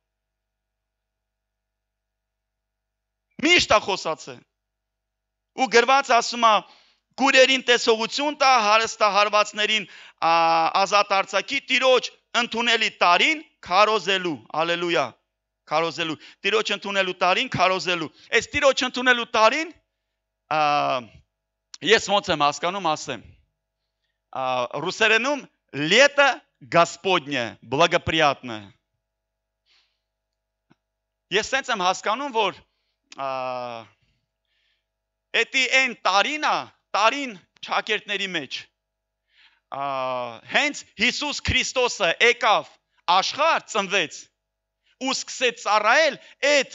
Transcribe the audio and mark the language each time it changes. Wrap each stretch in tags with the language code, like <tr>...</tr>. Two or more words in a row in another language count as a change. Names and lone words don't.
<hy>Միշտ է խոսացել։ Ու գրված ասում է գուրերին տեսողություն տա, հարստահարվածներին ազատ արձակի, Տիրոջ ընդունելի տարին քարոզելու։ Ալելույա։ Քարոզելու։ Տիրոջ ընդունելու տարին քարոզելու։ Այս Տիրոջ ընդունելու տարին Ես ոնց եմ հասկանում ասեմ Ռուսերենում</hy> <ru>лето Господне благоприятное</ru> <hy>Ես սենց եմ հասկանում որ Էդի այն տարին չակերտների մեջ հենց Հիսուս Քրիստոսը եկավ աշխարհ ծնվեց ու սկսեց ծառայել այդ</hy>